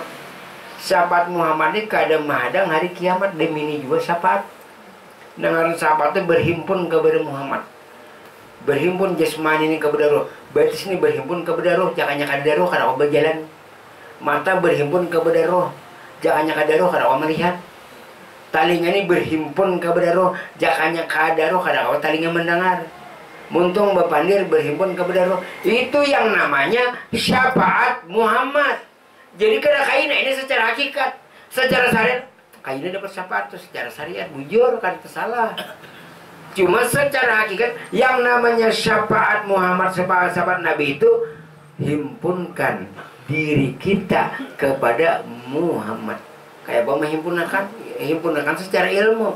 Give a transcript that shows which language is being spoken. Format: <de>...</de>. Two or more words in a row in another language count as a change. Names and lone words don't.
<bjn>Syafaat Muhammad ini kada mahadang hari kiamat.</bjn> <id>Demi ini juga syafaat. Dengan syafaat itu berhimpun kepada Muhammad. Berhimpun jasmani ini kepada roh. Batis ini berhimpun kepada roh.</id> <bjn>Jangannya kada roh karena Allah berjalan. Mata berhimpun kepada roh. Jangannya kada roh karena Allah melihat. Talinga ini berhimpun kepada roh. Jangannya kada roh karena Allah talinga mendengar. Muntung bapandir berhimpun kepada roh.</bjn> <id>Itu yang namanya syafaat Muhammad.</id> <bjn>Jadi kada kaina ini secara hakikat, secara syariat kaina dapat syafaat itu secara syariat, bujur kan salah.</bjn> <id>Cuma secara hakikat yang namanya syafaat Muhammad, syafaat Nabi itu himpunkan diri kita kepada Muhammad. Kayak apa menghimpunkan secara ilmu.</id>